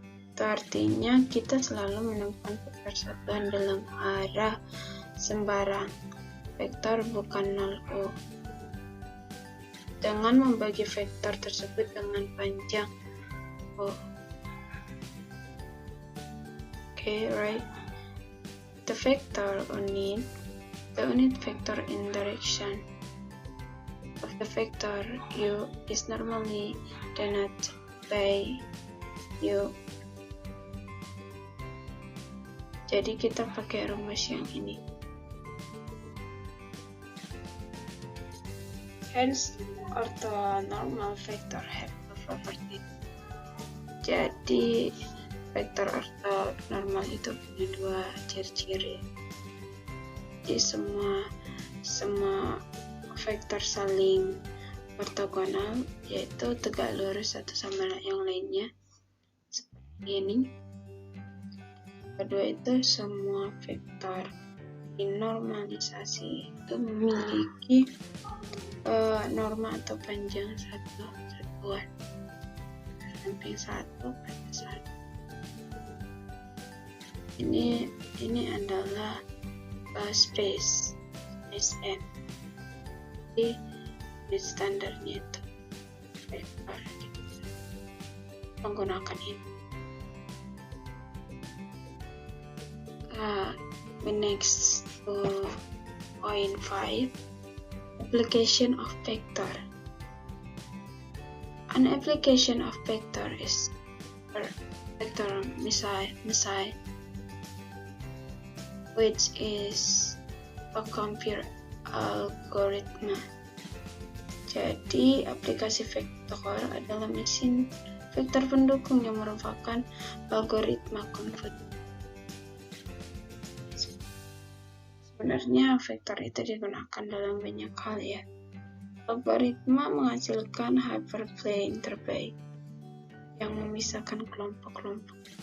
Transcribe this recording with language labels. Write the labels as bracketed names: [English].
[Indonesian] Itu artinya kita selalu menemukan vektor satuan dalam arah sembarang vektor bukan 0 U dengan membagi vektor tersebut dengan panjang O. [English] Okay, right. The unit vector in direction of the vector U is normally denoted by U. [Indonesian] Jadi kita pakai rumus yang ini. [English] Hence, orthonormal vector have a property. [Indonesian] Jadi vektor ortonormal itu punya dua ciri-ciri. Jadi semua vektor saling ortogonal, yaitu tegak lurus satu sama yang lainnya seperti ini. Kedua itu semua vektor dinormalisasi itu memiliki norma atau panjang satuan samping satu pada satu. Ini adalah space SM. Jadi standarnya itu vektor menggunakan ini. [English] We next to point 5, application of vector. An application of vector is vector missile, which is a computer algorithm. [Indonesian] Jadi aplikasi vektor adalah mesin vektor pendukung yang merupakan algoritma komputer. Sebenarnya vektor itu digunakan dalam banyak hal ya. Algoritma menghasilkan hyperplane terbaik yang memisahkan kelompok-kelompok.